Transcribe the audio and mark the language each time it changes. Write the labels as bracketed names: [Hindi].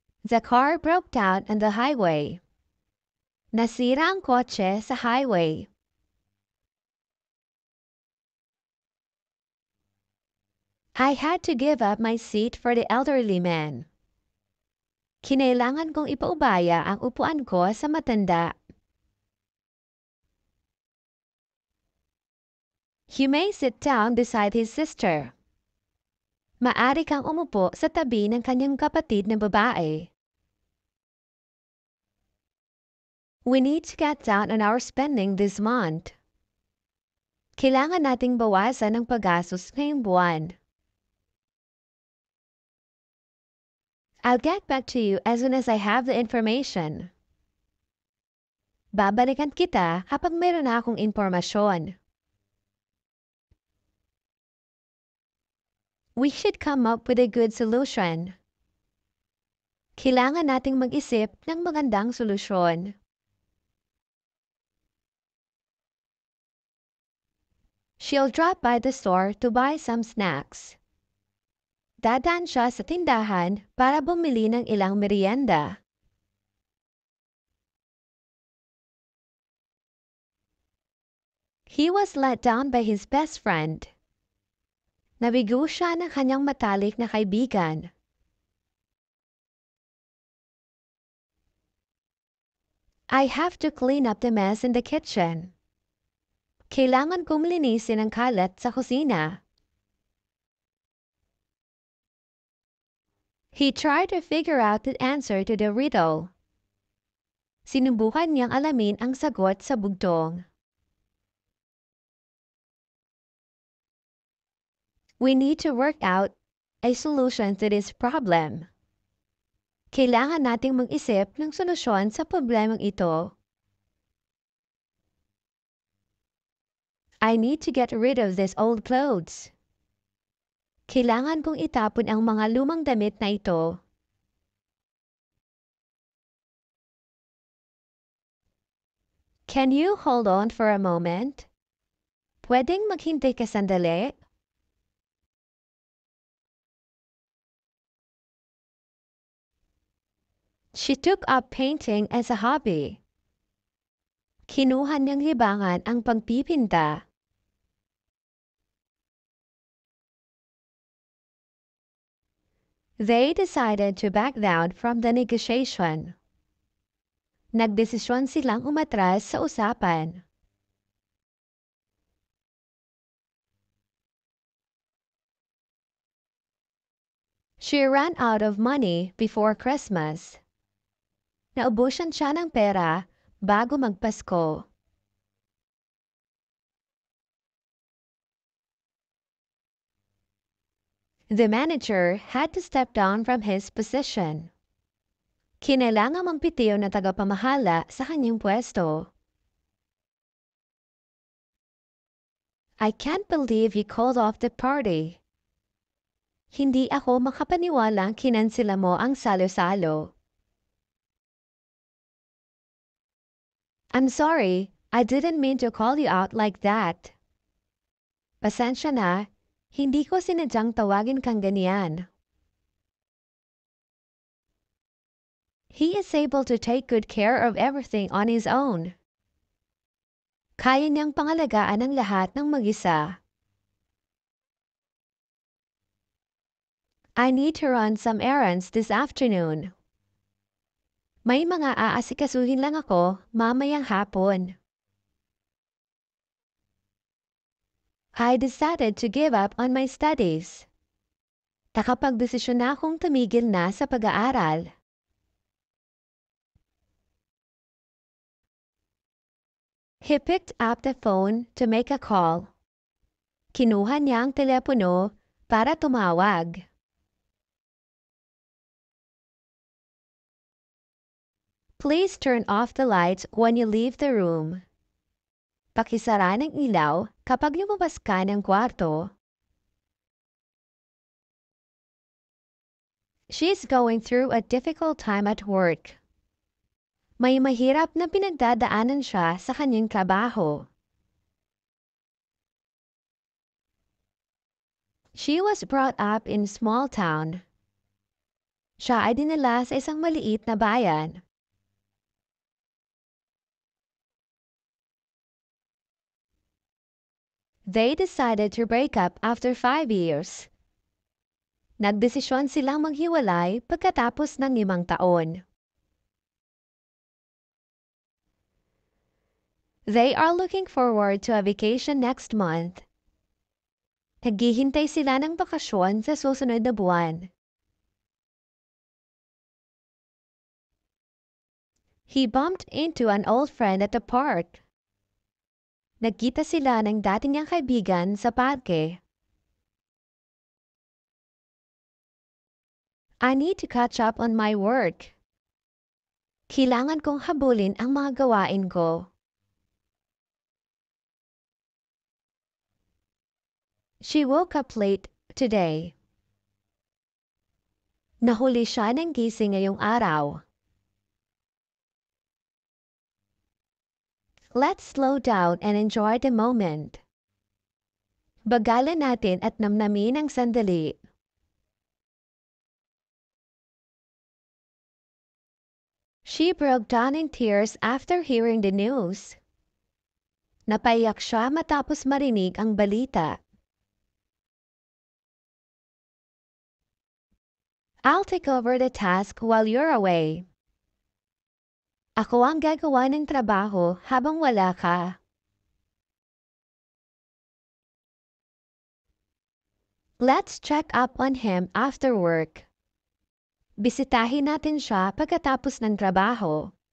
[English] The car broke down on the highway. [Filipino] Nasira ang kotse sa highway. [English] I had to give up my seat for the elderly man. [Filipino] Kinailangan kong ipaubaya ang upuan ko sa matanda. [English] You may sit down beside his sister. [Filipino] Maari kang umupo sa tabi ng kanyang kapatid na babae. [English] We need to cut down on our spending this month. [Filipino] Kailangan nating bawasan ang paggastos ngayong buwan. [English] I'll get back to you as soon as I have the information. [Filipino] Babalikan kita kapag mayroon na akong impormasyon. [English] We should come up with a good solution. [Filipino] Kailangan nating mag-isip ng magandang solusyon. [English] She'll drop by the store to buy some snacks. [Filipino] Dadaan siya sa tindahan para bumili ng ilang merienda. [English] He was let down by his best friend. [Filipino] Nabigo siya ng kanyang matalik na kaibigan. [English] I have to clean up the mess in the kitchen. [Filipino] Kailangan kong linisin ang kalat sa kusina. [English] He tried to figure out the answer to the riddle. [Filipino] Sinubukan niyang alamin ang sagot sa bugtong. [English] We need to work out a solution to this problem. [Filipino] Kailangan nating mag-isip ng solusyon sa problemang ito. [English] I need to get rid of these old clothes. [Filipino] Kailangan kong itapon ang mga lumang damit na ito. [English] Can you hold on for a moment? [Filipino] Pwedeng maghintay ka sandali? [English] She took up painting as a hobby. [Filipino] Kinuha niyang libangan ang pagpipinta. [English] They decided to back down from the negotiation. [Filipino] Nagdesisyon silang umatras sa usapan. [English] She ran out of money before Christmas. [Filipino] Naubusan siya ng pera bago magpasko. [English] The manager had to step down from his position. [Filipino] Kinailangang mampitiyo na tagapamahala sa kanyang pwesto. [English] I can't believe you called off the party. [Filipino] Hindi ako makapaniwalang kinansela mo ang salo-salo. [English] I'm sorry, I didn't mean to call you out like that. [Filipino] Pasensya na, hindi ko sinadyang tawagin kang ganyan. [English] He is able to take good care of everything on his own. [Filipino] Kaya niyang pangalagaan ang lahat ng mag-isa. [English] I need to run some errands this afternoon. [Filipino] May mga aasikasuhin lang ako mamayang hapon. [English] I decided to give up on my studies. [Filipino] Nakapagdesisyon na akong tumigil na sa pag-aaral. [English] He picked up the phone to make a call. [Filipino] Kinuha niya ang telepono para tumawag. [English] Please turn off the lights when you leave the room. [Filipino] Pakisara ng ilaw kapag lumabas ka ng kwarto. [English] She's going through a difficult time at work. [Filipino] May mahirap na pinagdadaanan siya sa kanyang trabaho. [English] She was brought up in a small town. [Filipino] Siya ay dinala sa isang maliit na bayan. [English] They decided to break up after 5 years. [Filipino] Nagdesisyon silang maghiwalay pagkatapos ng 5 taon. [English] They are looking forward to a vacation next month. [Filipino] Naghihintay sila ng bakasyon sa susunod na buwan. [English] He bumped into an old friend at the park. [Filipino] Nagkita sila ng dati niyang kaibigan sa parke. [English] I need to catch up on my work. [Filipino] Kailangan kong habulin ang mga gawain ko. [English] She woke up late today. [Filipino] Nahuli siya ng gising ngayong araw. [English] Let's slow down and enjoy the moment. [Filipino] Bagalan natin at namnamin ang sandali. [English] She broke down in tears after hearing the news. [Filipino] Napaiyak siya matapos marinig ang balita. [English] I'll take over the task while you're away. [Filipino] Ako ang gagawa ng trabaho habang wala ka. [English] Let's check up on him after work. [Filipino] Bisitahin natin siya pagkatapos ng trabaho.